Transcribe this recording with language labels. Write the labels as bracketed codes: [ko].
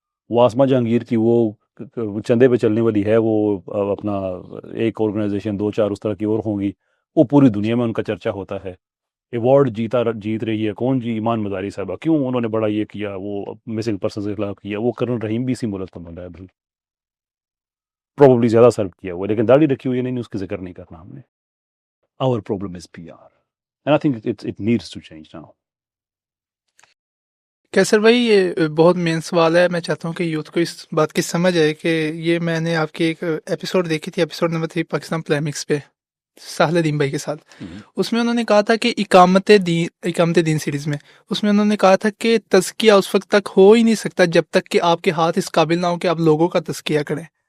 [ur] وہ آسما جہانگیر کی وہ چندے پہ چلنے والی ہے، وہ اپنا ایک آرگنائزیشن 2-4 اس طرح کی اور ہوں گی، وہ پوری دنیا میں ان کا چرچا ہوتا ہے. ایوارڈ جیت رہی ہے کون جی؟ ایمان مداری صاحبہ. کیوں؟ انہوں نے بڑا یہ کیا، وہ مسنگ پرسنز کے خلاف کیا. وہ کرن رحیم بھی اسی ملک کا بندہ ہے، پروبیبلی زیادہ سرو کیا ہوا، لیکن داڑھی رکھی ہوئی نہیں، اس کی ذکر نہیں کرنا ہم نے. [en] Our problem is PR. And I think it needs to change now. [ur] کیسر بھائی یہ بہت مین سوال ہے. میں چاہتا ہوں کہ یوتھ کو اس بات کی سمجھ آئے کہ یہ میں نے آپ کی ایک ایپیسوڈ دیکھی تھی، ایپیسوڈ نمبر 3 پاکستان پلیمکس پہ ساحل الدین بھائی کے ساتھ. اس میں انہوں نے کہا تھا کہ اقامت دین سیریز میں اس میں انہوں نے کہا تھا کہ تزکیہ اس وقت تک ہو ہی نہیں سکتا جب تک کہ آپ کے ہاتھ اس قابل نہ ہو کہ آپ لوگوں کا تزکیہ کریں.